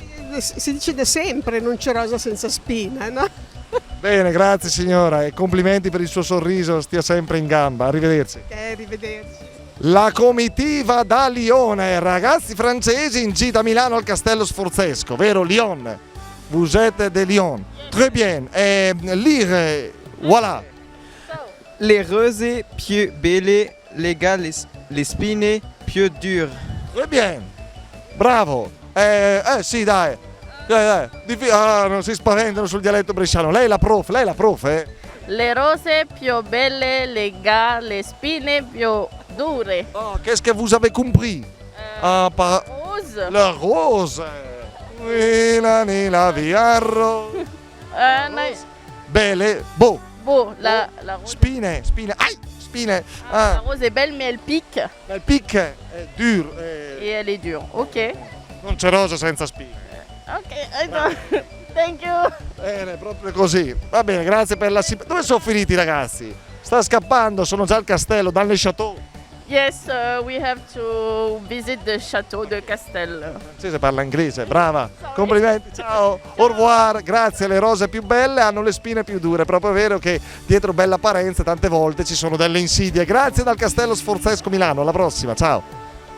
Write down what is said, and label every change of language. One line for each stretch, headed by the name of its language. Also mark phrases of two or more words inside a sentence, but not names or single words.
Italian: Si dice da sempre, non c'è rosa senza spina, no? Bene, grazie signora e complimenti per il suo sorriso, stia sempre in gamba, arrivederci. Arrivederci. La comitiva da Lione, ragazzi francesi in gita a Milano al Castello Sforzesco, vero Lyon?
French: Vous êtes de Lyon. Très bien. Lire, voilà.
Italian: Le rose più belle, le spine più dure.
French: Très bien.
Italian: Bravo. Sì, dai. Non si spaventano sul dialetto bresciano. Lei è la prof, Le rose più belle, le spine più dure.
French: Oh, qu'est-ce que vous avez compris? Rose. La rose. Nila viarro. Belle, beau. La rose.
Italian: Spine. Spine.
French: La rose est belle, mais elle pique. Elle pique, è dure. Et elle est dure. Ok.
Italian: Non c'è rosa senza spine.
English: Ok, thank you.
Italian: Bene, proprio così. Va bene, grazie per la Dove sono finiti i ragazzi? Sta scappando, sono già al castello,
French: dans le château.
English: Yes, we have to visit the château de Castel.
Italian: Il francese parla inglese, brava. Complimenti, ciao.
French: Au revoir,
Italian: grazie. Le rose più belle hanno le spine più dure. È proprio vero che dietro bella apparenza tante volte ci sono delle insidie. Grazie dal Castello Sforzesco Milano, alla prossima, ciao.